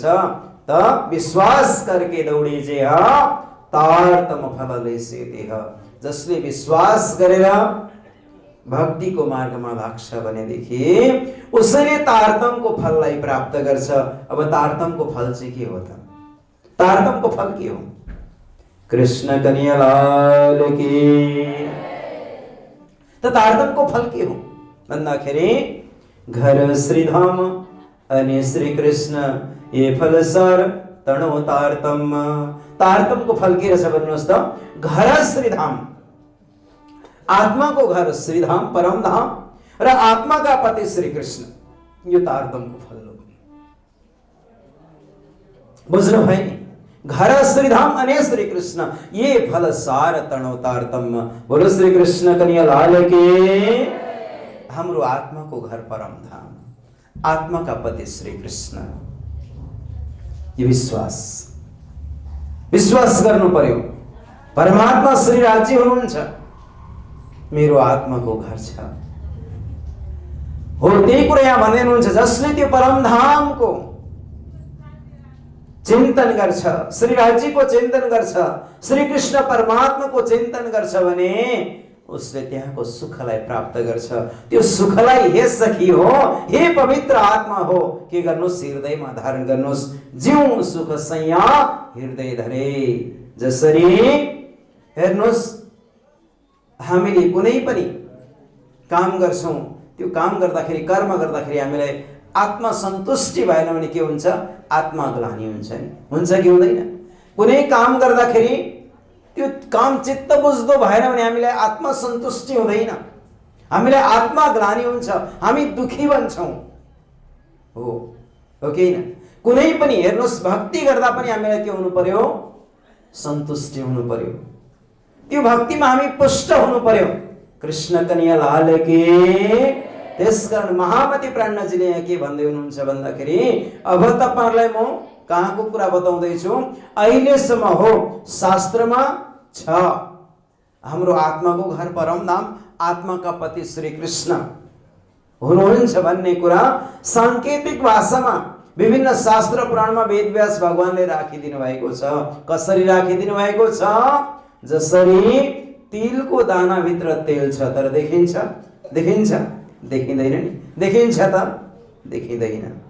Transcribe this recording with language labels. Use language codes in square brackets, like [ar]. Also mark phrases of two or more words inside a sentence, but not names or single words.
[hi] त विश्वास करके दौडे जे तारतम फल लेसे देह। [ne] जसले विश्वास गरेर भक्तिको मार्गमा लाग्छ भनेदेखि उसैले तारतमको फललाई प्राप्त गर्छ। अब तारतमको फल चाहिँ के हो त? तारतमको फल के हो? [hi] कृष्ण कन्हैया लाल की। [ne] त तारतमको फल के हो भन्दाखेरि घर श्रीधाम अनि श्री कृष्ण [hi] ये फल सार तणो तारतम। [ne] तारतमको फल के रहेछ भन्नुहोस् त? घर श्रीधाम, आत्माको घर श्रीधाम परम धाम र आत्माका पति श्री कृष्ण, यो तारतमको फल हो। बुझ्नु भयो नि? घर श्रीधाम अनि श्री कृष्ण [hi] ये फल सार तणो तारतम। बोलो श्री कृष्ण कन्हैया लाल की। [ne] हाम्रो आत्माको घर परम धाम, आत्मा का पति श्री कृष्ण। ये विश्वास गर्नु पर्यो। परमात्मा श्री राज्य हुनुहुन्छ, मेरो आत्माको घर छ। हो त्यही कुरा यहाँ भन्दै हुनुहुन्छ, जसले त्यो परम धामको चिन्तन गर्छ, श्री राज्यको चिन्तन गर्छ, श्री कृष्ण परमात्माको चिन्तन गर्छ भने उसले त्यहाँको सुखलाई प्राप्त गर्छ। त्यो सुखलाई हे सखी हो, हे पवित्र आत्मा हो, के गर्नुहोस्? हृदयमा धारण गर्नुहोस्। [hi] जिउ सुख सैया हृदय धरे। [ne] जसरी हेर्नुहोस्, हामीले कुनै पनि काम गर्छौँ, त्यो काम गर्दाखेरि, कर्म गर्दाखेरि हामीलाई आत्मा सन्तुष्टि भएन भने के हुन्छ? आत्मा ग्लानि हुन्छ नि, हुन्छ कि हुँदैन? कुनै काम गर्दाखेरि त्यो काम चित्त बुझ्दो भएन भने हामीलाई आत्मा सन्तुष्टि हुँदैन, हामीलाई आत्मा ग्लानि हुन्छ, हामी दुखी बन्छौँ। हो कि हैन? कुनै पनि हेर्नुहोस्, भक्ति गर्दा पनि हामीलाई के हुनु पर्यो? सन्तुष्टि हुनु पर्यो। त्यो भक्तिमा हामी पुष्ट हुनु पर्यो। [hi] कृष्ण कन्हैया लाल की। [ne] त्यसकारण महामती प्राणजीले यहाँ के भन्दै हुनुहुन्छ भन्दाखेरि, अब तपाईहरुलाई म कहाँको कुरा बताउँदैछु? अहिलेसम्म हो शास्त्रमा छ हाम्रो आत्माको घर परम धाम, आत्माका पति श्री कृष्ण हुनुहुन्छ भन्ने कुरा सांकेतिक भाषामा विभिन्न शास्त्र पुराणमा वेदव्यास भगवानले राखिदिनु भएको छ। कसरी राखिदिनु भएको छ? जसरी तिलको दाना भित्र तेल छ तर देखिन्छ? देखिँदैन नि। देखिन्छ त? देखिँदैन।